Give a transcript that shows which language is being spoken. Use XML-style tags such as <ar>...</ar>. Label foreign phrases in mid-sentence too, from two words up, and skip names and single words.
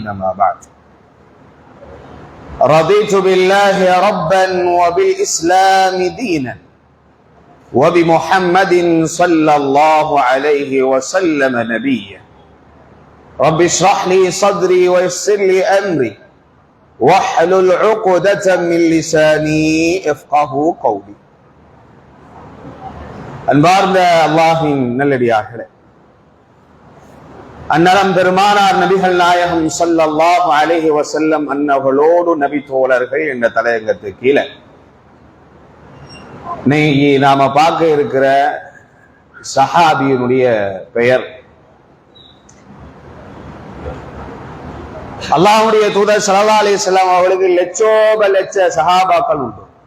<ar>ما بعد، رضيت بالله ربا وبالإسلام دينا وبمحمد صلى الله عليه وسلم نبيا. رب اشرح لي صدري ويسر لي أمري واحلل عقدة من لساني يفقهوا قولي.</ar> <ta>அன்பார்ந்த அல்லாஹ்வின் நல்லடியார்களே, அன்னலம் பெருமானார் நபிகள் நாயகம்</ta> <ar>صلى الله عليه وسلم</ar> <ta>அன்னவர்களோடு நபி தோழர்கள் என்ற தலையங்கத்து கீழே இன்னைக்கு நாம பார்க்க இருக்கிற சஹாபியினுடைய பெயர் அல்லாஹ்வுடைய தூதர்</ta> <ar>صلى الله عليه وسلم</ar> <ta>அவர்களுக்கு லட்ச சஹாபாக்கள் உண்டு.</ta>